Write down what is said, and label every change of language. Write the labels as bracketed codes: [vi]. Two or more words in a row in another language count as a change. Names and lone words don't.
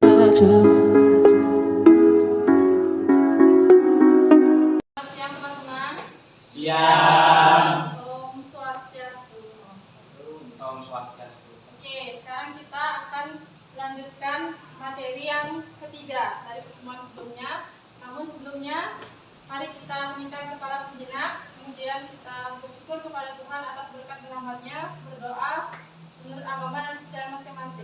[id] saja. Siang teman-teman. Siang. [ban] Om Swastiastu. Om Swastiastu. [id] Oke, sekarang kita akan lanjutkan materi yang ketiga dari pertemuan sebelumnya. Namun sebelumnya, mari kita heningkan kepala sejenak. Kemudian kita bersyukur kepada Tuhan atas berkat dan rahmat-Nya. Berdoa menurut agama dan percaya masing-masing.